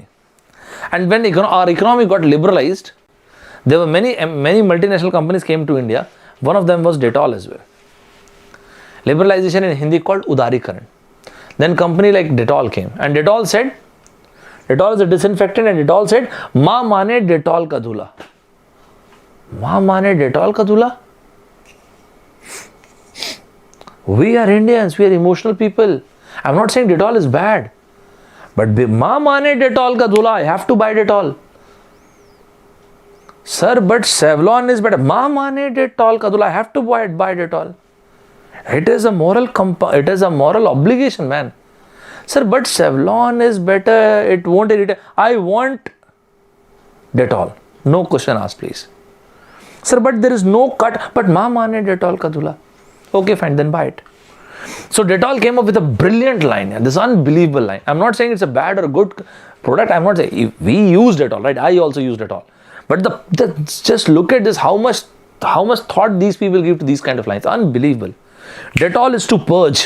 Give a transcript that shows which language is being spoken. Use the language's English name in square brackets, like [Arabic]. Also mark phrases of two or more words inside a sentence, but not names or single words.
[English] And when our economy got liberalized, there were many multinational companies came to India. One of them was Dettol as well. Liberalization in Hindi called Udarikaran. Then company like Dettol came, and Dettol said, Dettol is a disinfectant, and Dettol said, [Hindi] "माँ मने डेटॉल का धुला." माँ मने डेटॉल का धुला? [English] We are Indians, we are emotional people. I'm not saying Dettol is bad, but [Hindi] माँ मने डेटॉल का धुला, [English] I have to buy Dettol. Sir, but Savlon is better. [Hindi] माँ मने डेटॉल का धुला, [English] I have to buy Dettol. It is a moral obligation, man. Sir, but Savlon is better, it won't irritate. I want Dettol. No question asked, please. Sir, but there is no cut. [Hindi] But माँ मने डेटॉल का धुला. [English] Okay, fine, then buy it. So Dettol came up with a brilliant line, this unbelievable line. I'm not saying it's a bad or a good product. I'm not saying we use Dettol, right? I also use Dettol. But just look at this, how much thought these people give to these kind of lines. Unbelievable. Dettol is to purge.